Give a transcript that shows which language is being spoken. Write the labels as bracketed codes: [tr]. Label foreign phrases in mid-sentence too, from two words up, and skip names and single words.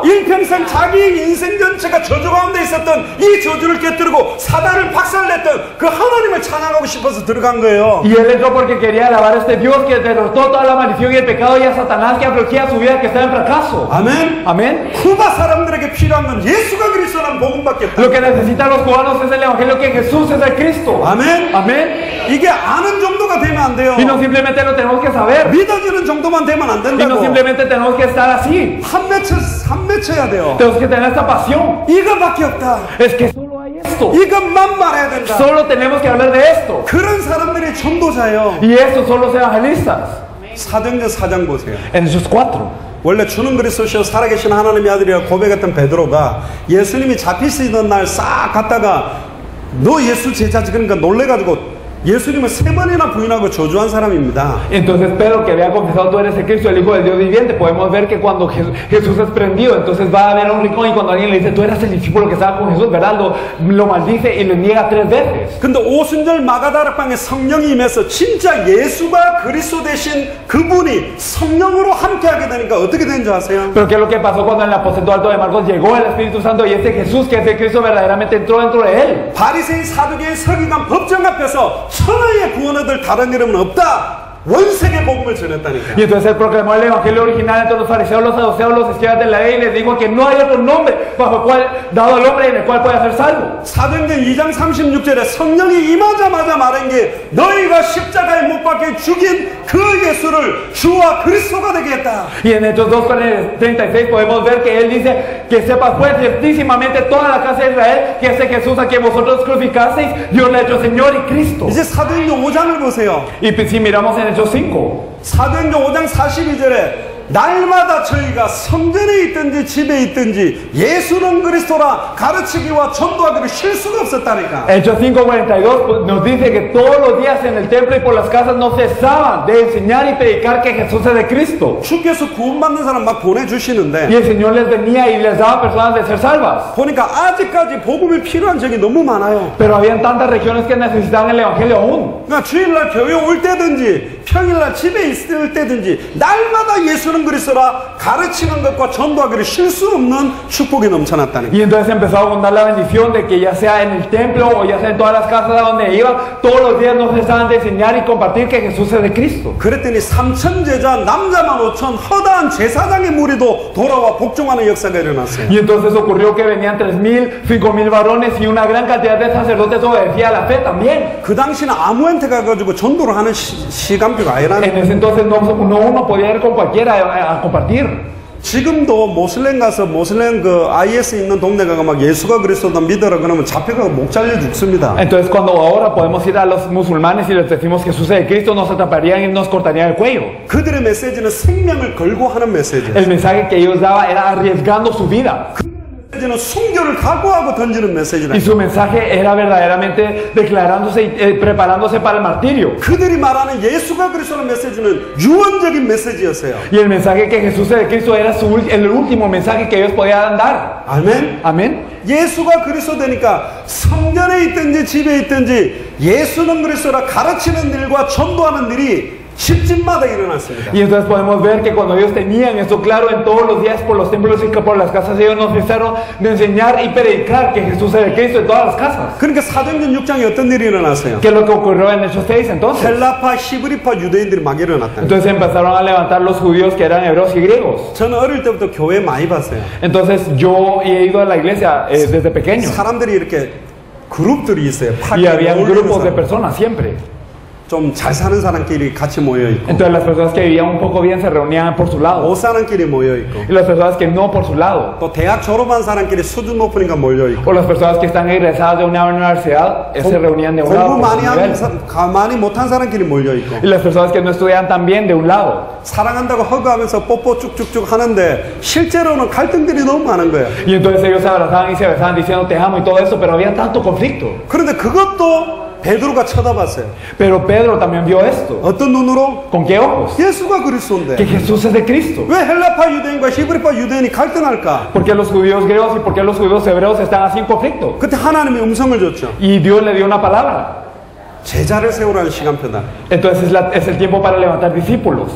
[ko] 일평생 자기 인생 전체가 저주 가운데 있었던 이 저주를 깨뜨리고 사단을 박살냈던 그 하나님을 찬양하고 싶어서 들어간 거예요. [es] Y él entró porque quería alabar a este Dios que derrotó toda la maldición y el pecado y a Satanás que afligía su vida que estaba en fracaso. [ko] 아멘. [es] Amén. [ko] 쿠바 사람들에게 필요한 건 예수가 그리스도라는 복음밖에 없다. [es] Lo que necesitan los cubanos es el evangelio que Jesús es el Cristo. [ko] 아멘. [es] Amén. [ko] 이게 아는 정도가 되면 안 돼요. [es] Y no simplemente lo tenemos que saber. [ko] 믿어지는 정도만 되면 안 [es] Y no [ko] 된다고. [es] simplemente tenemos que estar así. [ko] 한 맺혀야 돼요. [es] Tenemos que tener esta pasión. [ko] 이거밖에 없다. [es] Es que solo hay esto. [ko] 이것만 말해야 된다. [es] Solo tenemos que hablar de esto. [ko] 그런 사람들이 전도자예요. [es] Y estos son los evangelistas. [ko] 사도행전 4장 보세요. [es] En Hechos 4. [ko] 원래 주는 그리스도시요 살아계신 하나님의 아들이라 고백했던 베드로가 예수님이 잡히시던 날 싹 갔다가 너 예수 제자지 그러니까 놀래가지고 예수님을 3번이나 부인하고 저주한 사람입니다. [es] Entonces Pedro, que había confesado tú eres el Cristo, el Hijo del Dios viviente, podemos ver que cuando Jesús es prendido, entonces va a haber un rincón y cuando alguien le dice tú eres el discípulo que estaba con Jesús, ¿verdad? Lo maldice y le niega 3 veces. [ko] 근데 오순절 마가다락방에 성령이 임해서 진짜 예수가 그리스도 되신 그분이 성령으로 함께하게 되니까 어떻게 된 줄 아세요? [es] Pero ¿qué es lo que pasó cuando en el aposento alto de Marcos llegó el Espíritu Santo y este Jesús que es el Cristo verdaderamente entró dentro de él? [ko] 바리새인 사두개인 서기관 법정 앞에서 천하의 구원 얻을 다른 이름은 없다. 원색의 복음을 전했다니까. [es] Y entonces él proclamó el evangelio original entre los fariseos, los saduceos, los escribas de la ley y les dijo que no hay otro nombre bajo el cual dado al hombre en el cual pueda ser salvo. [ko] 사도행전 2장 36절에 성령이 임하자마자 말한 게 너희가 십자가에 못 박혀 죽인 그 예수를 주와 그리스도가 되게 했다. [es] Y en Hechos 2:36 podemos ver que él dice que sepas pues ciertísimamente toda la casa de Israel que ese Jesús a quien vosotros crucificasteis Dios le ha hecho Señor y Cristo. [ko] 이제 사도행전 5장을 보세요. [es] Y si miramos en Hechos 5, [ko] 사도행전 5장 42절에 날마다 저희가 성전에 있든지 집에 있든지 예수는 그리스도라 가르치기와 전도하기를 쉴 수가 없었다니까. [es] Hechos 5:42 nos dice que todos los días en el templo y por las casas no cesaban de enseñar y predicar que Jesús es de Cristo. [ko] 주께서 구원받는 사람 막 보내주시는데 [es] Y el Señor les venía y les daba personas de ser salvas. [ko] 보니까 아직까지 복음이 필요한 적이 너무 많아요. [es] Pero habían tantas regiones que necesitaban el Evangelio aún. [ko] 그러니까 주일날 교회 올 때든지 평일날 집에 있을 때든지 날마다 예수는 그리스도라 가르치는 것과 전도하기를 쉴 수 없는 축복이 넘쳐났다는 [es] Y entonces empezó a abundar la bendición de que ya sea en el templo o ya sea en todas las casas a donde iban, todos los días no cesaban de enseñar y compartir que Jesús es de Cristo. [ko] 그랬더니 3천 제자 남자만 5천 허다한 제사장의 무리도 돌아와 복종하는 역사가 일어났어요. [es] Y entonces ocurrió que venían 3,000, 5,000 varones y una gran cantidad de sacerdotes obedecía a la fe también. [ko] 그 당시는 아무한테 가가지고 전도를 하는 시간표가 아니라 [es] En ese entonces no uno podía ir con cualquiera a compartir. [ko] 지금도 모슬렘 가서 모슬렘 그 IS 있는 동네 가서 막 예수가 그리스도다 믿어라 그러면 잡혀가고 목 잘려 죽습니다. [es] Entonces cuando ahora podemos ir a los musulmanes y les decimos que Jesús es de Cristo, nos atraparían y nos cortarían el cuello. [ko] 그들의 메시지는 생명을 걸고 하는 메시지예요. [es] El mensaje que ellos daban era arriesgando su vida. [ko] 메시지는 순교를 각오하고 던지는 메시지다. [es] Y su mensaje era verdaderamente declarándose y preparándose para el martirio. [ko] 그들이 말하는 예수가 그리스도라는 메시지는 유언적인 메시지였어요. [es] Y el mensaje que Jesús es de Cristo era el último mensaje que ellos podían dar. [ko] 아멘. [es] Amén. [ko] 예수가 그리스도 되니까 성전에 있든지 집에 있든지 예수는 그리스도라 가르치는 일과 전도하는 일이 집집마다 일어났습니다. [es] Y entonces podemos ver que cuando ellos tenían esto claro en todos los días por los templos y por las casas, ellos nos empezaron de enseñar y predicar que Jesús es el Cristo en todas las casas. [ko] 그러니까 사도행전 6장에 어떤 일이 일어났어요? [es] ¿Qué es lo que ocurrió en Hechos 6 entonces? [ko] 헬라파, 히브리파 유대인들이 막 일어났다. [es] Entonces empezaron a levantar los judíos que eran hebreos y griegos. [ko] 저는 어릴 때부터 교회 많이 봤어요. [es] Entonces yo he ido a la iglesia desde pequeño. [ko] 사람들이 이렇게 그룹들이 있어요. [es] Y había grupos de personas siempre. [ko] 좀 잘 사는 사람끼리 같이 모여 있고, [es] Entonces las personas que vivían un poco bien se reunían por su lado. [ko] 못 사람끼리 모여 있고, [es] Y las personas que no por su lado. [ko] 또 대학 졸업한 사람끼리 수준 높으니까 몰려 있고, [es] O las personas que están egresadas de una universidad se reunían de un lado. [ko] 공부 [es] Por [ko] 많이 [es] su [ko] 하는 [es] nivel. [ko] 많이 못한 사람끼리 몰려 있고, [es] Y las personas que no estudian también de un lado. [ko] 사랑한다고 허그하면서 뽀뽀 쭉쭉쭉 하는데 실제로는 갈등들이 너무 많은 거예요. [es] Y entonces ellos se abrazaban y se besaban diciendo te amo y todo eso, pero había tanto conflicto. [ko] 그런데 그것도 베드로가 쳐다봤어요. [es] Pero Pedro también vio esto. [ko] 어떤 눈으로? [es] ¿Con qué ojos? [ko] 예수가 그리스도인데 [es] Que Jesús es de Cristo. [ko] 왜 헬라파 유대인과 히브리파 유대인이 갈등할까? [es] ¿Por qué los judíos griegos y por qué los judíos hebreos están así en conflicto? [ko] 그때 하나님이 음성을 줬죠. [es] Y Dios le dio una palabra. [ko] 제자를 세우라는 시간표다. [es] Entonces es el tiempo para levantar discípulos.